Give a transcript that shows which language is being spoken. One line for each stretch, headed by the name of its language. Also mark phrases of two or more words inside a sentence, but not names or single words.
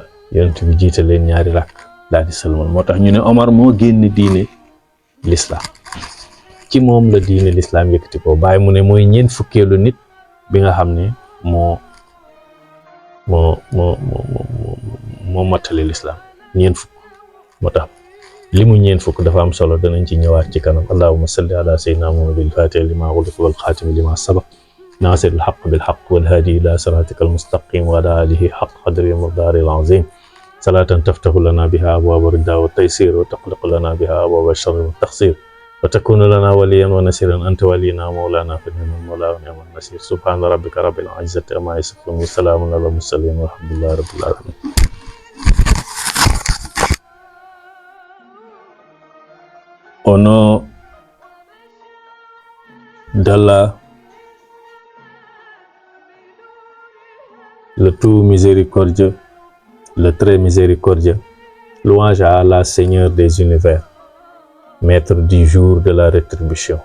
Wolof: yonent bi jiite leen ñaari rakk daal di sëlmal. moo tax ñu ne Omar moo génn diine l'islam, ci moom la diine l'islam yëkkati ko. bàyyi mu ne mooy ñeent fukkeelu nit bi nga xam ne moo mattale l'islam ñeent fukk. moo tax li mu ñeent fukk dafa am solo, danañ ci ñëwaat ci kanam.
Arabic: اللهم صل على سيدنا محمد الفاتح لما أغلق والخاتم لما سبق ناصر الحق بالحق والهادي إلى صراطك المستقيم وعلى آله حق قدره ومقداره العظيم. صلاة تفتح لنا بها أبواب الرضا والتيسير وتغلق لنا بها أبواب الشر والتعسير وتكون لنا وليا ونصيرا أنت ولينا مولانا فنعم المولى ونعم النصير. سبحان ربك رب العزة عما يصفون وسلام على المرسلين والحمد لله رب العالمين.
French: Au nom d'Allah, le tout miséricordieux, le très miséricordieux, louange à Allah, Seigneur des univers, maître du jour de la rétribution.